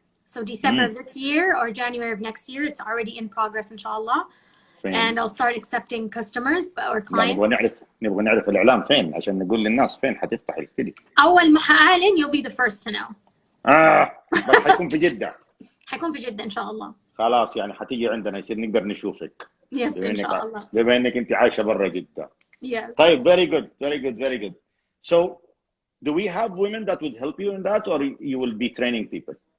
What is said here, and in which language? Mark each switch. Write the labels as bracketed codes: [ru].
[en] So December of this year or January of next year. It's already in progress, inshallah. And I'll start accepting customers or clients. [ar] نبغى نعرف الإعلان فين عشان نقول للناس فين حتفتح الاستديو. أول ما حأعلن [en] you'll be the first to know. [ar] بس حيكون في جدة. حيكون في جدة إن شاء الله. خلاص يعني حتيجي عندنا يصير نقدر نشوفك. Yes, إن شاء الله. بما إنك أنت عايشة برا جدة. [en] Yes. طيب, very good, very good, very good. So, do we have women that would help you in that, or you will be training people?